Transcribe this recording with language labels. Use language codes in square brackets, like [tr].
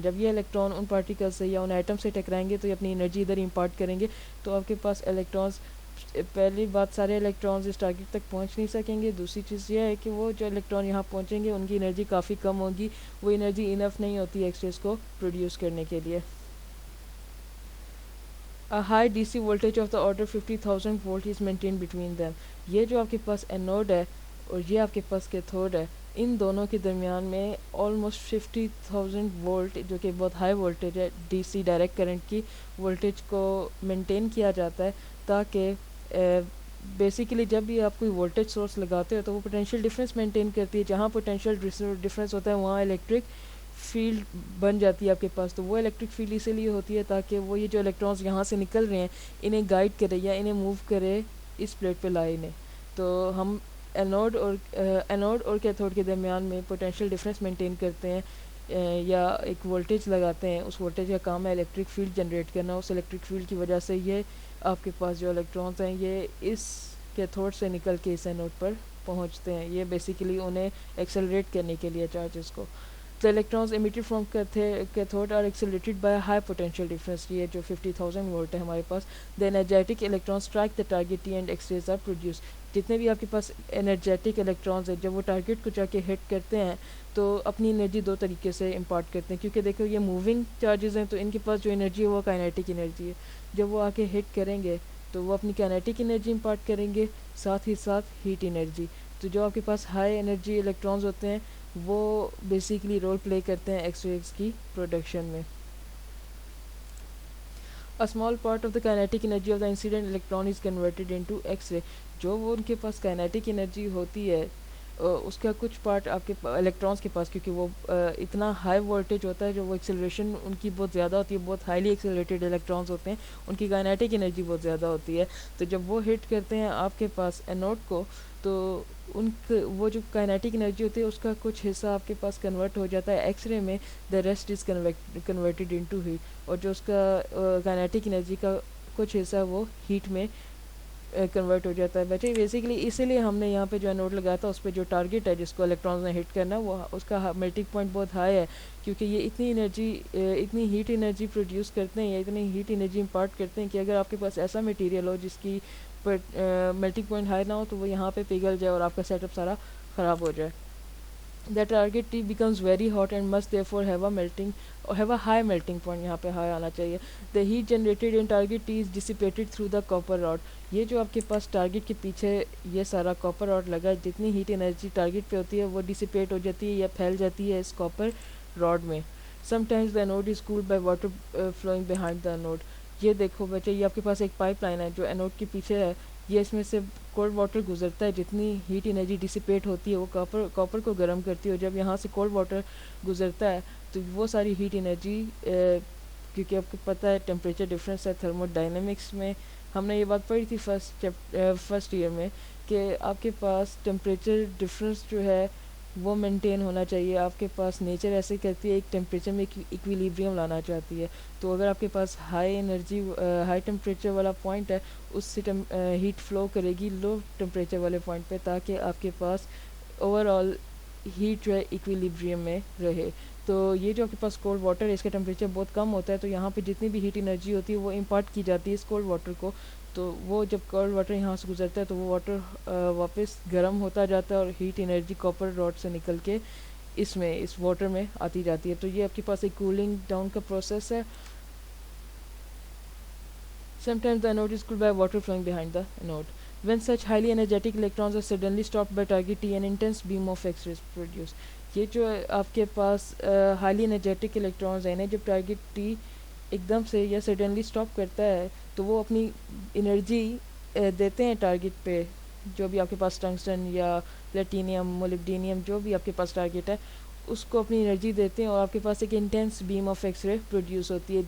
[ur] جب یہ الیکٹران ان پارٹیکل سے یا ان ایٹم سے ٹکرائیں گے تو یہ اپنی انرجی ادھر امپارٹ کریں گے, تو آپ کے پاس الیکٹرانز پہلی بات سارے الیکٹرانز اس ٹارگیٹ تک پہنچ نہیں سکیں گے. دوسری چیز یہ ہے کہ وہ جو الیکٹران یہاں پہنچیں گے ان کی انرجی کافی کم ہوگی, وہ انرجی انف نہیں ہوتی ایکس ریز کو پروڈیوس کرنے کے لیے. [en] A high DC voltage of the order 50,000 volt is maintained between them. [ur] یہ جو آپ کے پاس اینوڈ ہے اور یہ آپ کے پاس کیتھوڈ ہے, ان دونوں کے درمیان میں آلموسٹ 50,000 وولٹ جو کہ بہت ہائی وولٹیج ہے ڈی سی ڈائریکٹ کرنٹ کی وولٹیج کو مینٹین کیا جاتا ہے, تاکہ بیسیکلی جب بھی آپ کوئی وولٹیج سورس لگاتے ہو تو وہ پوٹینشیل ڈفرینس مینٹین کرتی ہے. جہاں پوٹینشیل ڈفرینس ہوتا ہے وہاں الیکٹرک فیلڈ بن جاتی ہے آپ کے پاس. تو وہ الیکٹرک فیلڈ اسی لیے ہوتی ہے تاکہ وہ یہ جو الیکٹرانز یہاں سے نکل رہے ہیں انہیں گائیڈ کرے یا انہیں موو کرے اس پلیٹ پہ لائے انہیں. تو ہم اینوڈ اور کیتھوڈ کے درمیان میں پوٹینشیل ڈفرینس مینٹین کرتے ہیں یا ایک وولٹیج لگاتے ہیں. اس وولٹیج کا کام ہے الیکٹرک فیلڈ جنریٹ کرنا. اس الیکٹرک فیلڈ کی وجہ سے یہ آپ کے پاس جو الیکٹرانز ہیں یہ اس کیتھوڈ سے نکل کے اس اینوڈ پر پہنچتے ہیں. یہ بیسیکلی انہیں ایکسلریٹ کرنے کے لیے چارجز کو. [en] The electrons emitted from cathode are accelerated by a high potential difference. [ur] یہ جو 50,000 وولٹ ہے ہمارے پاس. [en] The energetic electrons strike the target T and X-rays are produced. [ur] جتنے بھی آپ کے پاس انرجیٹک الیکٹرانز ہیں جب وہ ٹارگیٹ کو جا کے ہٹ کرتے ہیں تو اپنی انرجی دو طریقے سے امپارٹ کرتے ہیں, کیونکہ دیکھو یہ موونگ چارجز ہیں تو ان کے پاس جو انرجی ہے وہ کائنیٹک انرجی ہے. جب وہ آ کے ہٹ کریں گے تو وہ اپنی کائنیٹک انرجی امپارٹ کریں گے, ساتھ ہی ساتھ ہیٹ انرجی. تو جو آپ کے پاس ہائی انرجی الیکٹرانز ہوتے ہیں وہ بیسیکلی رول پلے کرتے ہیں ایکس ریز کی پروڈکشن میں. [en] A small part of the kinetic energy of the incident electron is converted into X-ray. [ur] جو وہ ان کے پاس کائنیٹک انرجی ہوتی ہے اس کا کچھ پارٹ آپ کے الیکٹرانس کے پاس, کیونکہ وہ اتنا ہائی وولٹیج ہوتا ہے جو وہ ایکسلریشن ان کی بہت زیادہ ہوتی ہے, بہت ہائیلی ایکسلریٹڈ الیکٹرانس ہوتے ہیں, ان کی کائنیٹک انرجی بہت زیادہ ہوتی ہے. تو جب وہ ہٹ کرتے ہیں آپ کے پاس اینوڈ کو تو وہ جو کائنیٹک انرجی ہوتی ہے اس کا کچھ حصہ آپ کے پاس کنورٹ ہو جاتا ہے ایکس رے میں. [en] The rest is converted into heat. [ur] اور جو اس کا کائنیٹک انرجی کا کچھ حصہ وہ ہیٹ میں کنورٹ ہو جاتا ہے. بیسیکلی اسی لیے ہم نے یہاں پہ جو ہے نوٹ لگایا تھا اس پہ جو ٹارگیٹ ہے جس کو الیکٹرانز نے ہٹ کرنا وہ اس کا میلٹنگ پوائنٹ بہت ہائی ہے, کیونکہ یہ اتنی ہیٹ انرجی پروڈیوس کرتے ہیں یا اتنی ہیٹ انرجی امپارٹ کرتے ہیں کہ اگر آپ کے پاس ایسا میٹیریل ہو جس کی میلٹنگ پوائنٹ ہائی نہ ہو تو وہ یہاں پہ پگھل جائے اور آپ کا سیٹ اپ سارا خراب ہو جائے. [en] The target T becomes very hot and must therefore have a high melting point. [ur] یہاں پہ high آنا چاہیے. [en] The heat generated in target T is dissipated through the copper rod. [ur] یہ جو آپ کے پاس ٹارگیٹ کے پیچھے یہ سارا کاپر راڈ لگا ہے, جتنی ہیٹ انرجی ٹارگیٹ پہ ہوتی ہے وہ ڈسیپیٹ ہو جاتی ہے یا پھیل جاتی ہے اس کاپر راڈ میں. [en] Sometimes the anode is cooled by water flowing behind the anode. [ur] یہ دیکھو بچے, یہ آپ کے پاس ایک پائپ لائن ہے جو اینوڈ کے پیچھے ہے, یہ اس میں سے کولڈ واٹر گزرتا ہے. جتنی ہیٹ انرجی ڈسیپیٹ ہوتی ہے وہ کاپر کو گرم کرتی ہے, اور جب یہاں سے کولڈ واٹر گزرتا ہے تو وہ ساری ہیٹ انرجی کیونکہ آپ کو پتہ ہے ٹیمپریچر ڈفرینس ہے تھرمو ڈائنامکس میں, ہم نے یہ بات پڑھی تھی فرسٹ ایئر میں کہ آپ کے پاس ٹیمپریچر ڈفرینس جو ہے وہ مینٹین ہونا چاہیے. آپ کے پاس نیچر ایسے کرتی ہے ایک ٹیمپریچر میں ایکویلیبریم لانا چاہتی ہے. تو اگر آپ کے پاس ہائی ٹیمپریچر والا پوائنٹ ہے اس سے ہیٹ فلو کرے گی لو ٹیمپریچر والے پوائنٹ پہ, تاکہ آپ کے پاس اوور آل ہیٹ جو ہے ایکویلیبریم میں رہے. تو یہ جو آپ کے پاس کولڈ واٹر ہے اس کا ٹیمپریچر بہت کم ہوتا ہے, تو یہاں پہ جتنی بھی ہیٹ انرجی ہوتی ہے وہ امپارٹ کی جاتی ہے اس کولڈ واٹر کو. تو وہ جب کولڈ واٹر یہاں سے گزرتا ہے تو وہ واٹر واپس گرم ہوتا جاتا ہے اور ہیٹ انرجی کاپر راڈ سے نکل کے اس واٹر میں آتی جاتی ہے. تو یہ آپ کے پاس ایک کولنگ ڈاؤن کا پروسیس ہے. [en] Sometimes the anode is cooled by water flowing behind the anode. When such highly energetic electrons are suddenly stopped by target T, an intense beam of X-rays produced. [ur] یہ جو آپ کے پاس highly energetic electrons ہیں جب target T ایک دم سے یا suddenly stop کرتا ہے تو وہ اپنی انرجی دیتے ہیں ٹارگیٹ پہ, جو بھی آپ کے پاس ٹنگسٹن یا پلیٹینیم مولبڈینیم جو بھی آپ کے پاس ٹارگیٹ ہے اس کو اپنی انرجی دیتے ہیں اور آپ کے پاس ایک intense beam of X ray produce ہوتی ہے.